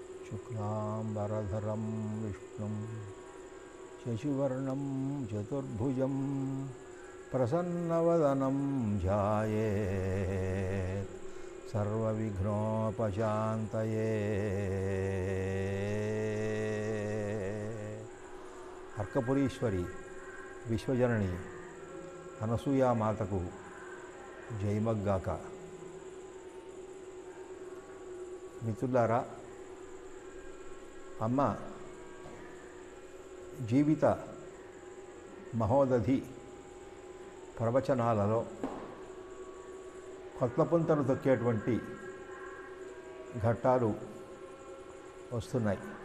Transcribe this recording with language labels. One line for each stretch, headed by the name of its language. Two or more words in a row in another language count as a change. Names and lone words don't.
Sanskrit: शुक्लांबरधरं विष्णुं शशिवर्णं चतुर्भुजं प्रसन्नवदनं ध्यायेत् सर्वविघ्नोपशान्तये। अर्कपुरीश्वरी विश्वजननी
Telugu: అనసూయ మాతకు జయమగ్గాక. మిత్రులారా, అమ్మ జీవిత మహోదధి ప్రవచనాలలో కొత్త పుంతలు తొక్కేటువంటి ఘట్టాలు వస్తున్నాయి.